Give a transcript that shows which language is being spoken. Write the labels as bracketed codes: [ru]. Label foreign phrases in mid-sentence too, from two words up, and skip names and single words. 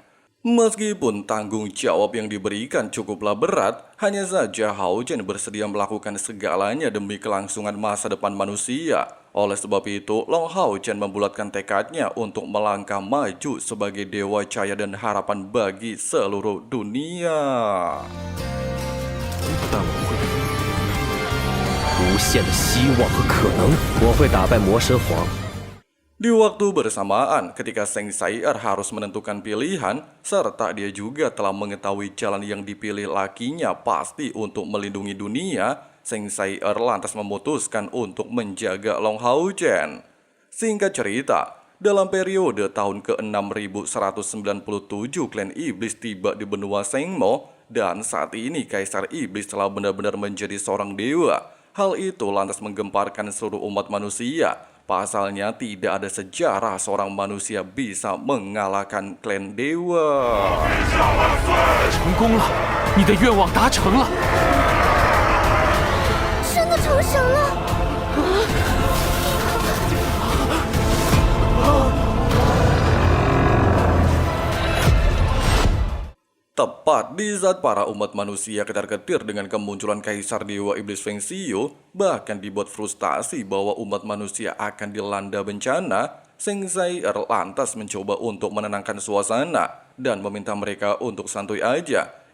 [id] Meskipun tanggung jawab yang diberikan cukuplah berat, hanya saja Hao Chen bersedia melakukan segalanya demi kelangsungan masa depan manusia. Oleh sebab itu, Long Hao Chen membulatkan tekadnya untuk melangkah maju sebagai dewa cahaya dan harapan bagi seluruh dunia. [zh] 但我会无限的希望和可能，我会打败魔神皇。 [id] Di waktu bersamaan, ketika Seng Sai'er harus menentukan pilihan, serta dia juga telah mengetahui jalan yang dipilih lakinya pasti untuk melindungi dunia, Seng Sai'er lantas memutuskan untuk menjaga Long Hao Chen. Singkat cerita, dalam periode tahun ke-6197 klan iblis tiba di benua Sengmo, dan saat ini Kaisar Iblis telah benar-benar menjadi seorang dewa. Hal itu lantas menggemparkan seluruh umat manusia. Pasalnya tidak ada sejarah seorang manusia bisa mengalahkan klan dewa. [zh] 成功了，你的愿望达成了。真的成神了！ [id] Tepat di saat para umat manusia ketar-ketir dengan kemunculan Kaisar Dewa Iblis Feng Xiu, bahkan dibuat frustasi bahwa umat manusia akan dilanda bencana, Seng Sai'er lantas mencoba untuk menenangkan suasana dan meminta mereka untuk santuy aja.